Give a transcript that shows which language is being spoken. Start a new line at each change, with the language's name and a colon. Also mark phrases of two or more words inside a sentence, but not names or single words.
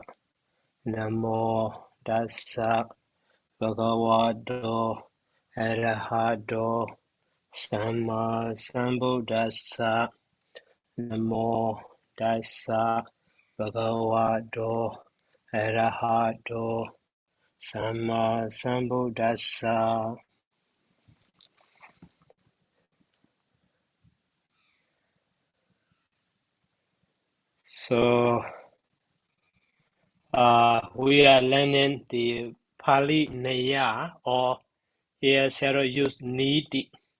Pali: Namo Dassa Bhagavato Arahato Samma Sambuddhassa. Namo Dassa Bhagavato Arahato Samma Sambuddhassa.
English: So we are learning the Pāḷinayādisaṅgaha, or here Sayadaw use niti.